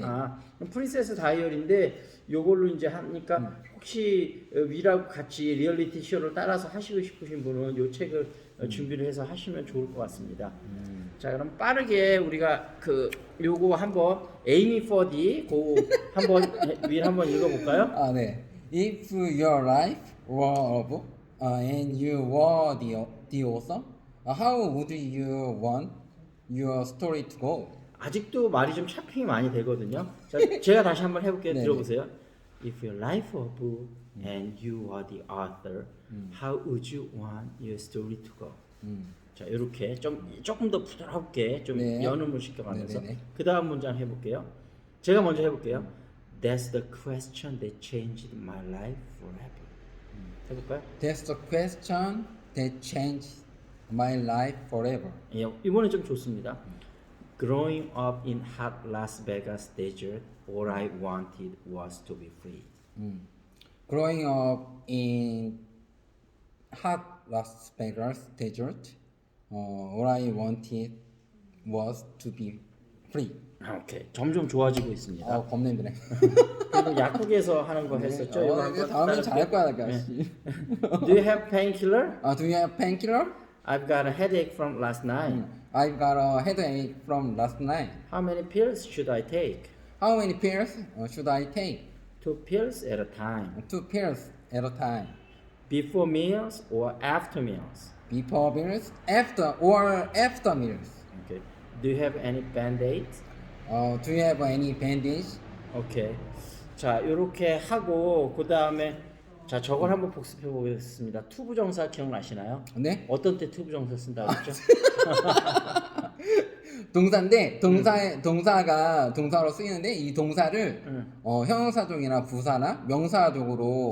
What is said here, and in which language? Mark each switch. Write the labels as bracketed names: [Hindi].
[Korean] 그럼 프린세스 다이어리인데 요걸로 이제 하니까 혹시 위라고 같이 리얼리티 쇼를 따라서 하시고 싶으신 분은 요 책을 준비를 해서 하시면 좋을 것 같습니다. 자, 그럼 빠르게 우리가 그 요거 한번 에이미 포디 고 한번 윌 한번 읽어볼까요? 네. [English] If your life were a book and you were the author, how would you want your story to go? [Korean] 아직도 말이 좀 차핑이 많이 되거든요. 자, 제가 다시 한번 해볼게요. 네네. 들어보세요. [English] If your life were a book and you were the author, how would you want your story to go? [Korean] 자, 이렇게 조금 더 부드럽게 좀 네. 연음을 시켜가면서 네네네. 그 다음 문장 해볼게요. 제가 먼저 해볼게요. [English] That's the question that changed my life forever. [Korean] 해볼까요? [English] That's the question that changed my life forever. [Korean] 예, 이번에 좀 좋습니다. [English] Growing up in hot Las Vegas desert, all I wanted was to be free. Growing up in hot Las Vegas desert, all I wanted was to be free. [Korean] 오케이, 점점 좋아지고 있습니다. 겁내네. 그리고 약국에서 하는 거 했었죠. 이거 이거 한번 다음엔 잘할 거야, 내가. [English] Do you have painkiller? Do you have painkiller? I've got a headache from last night. I've got a headache from last night. How many pills should I take? How many pills should I take? 2 pills at a time. 2 pills at a time. Before meals or after meals? Before meals, after meals. Okay. Do you have any band-aids? Do you have any bandage? [Korean] 오케이. 자, 이렇게 하고 그 다음에 자, 저걸 한번 복습해 보겠습니다. 투부정사 기억나시나요? 네? 어떤 때 투부정사 쓴다 그랬죠? 동사인데 동사가 동사로 쓰이는데 이 동사를 형용사적이나 부사나 명사적으로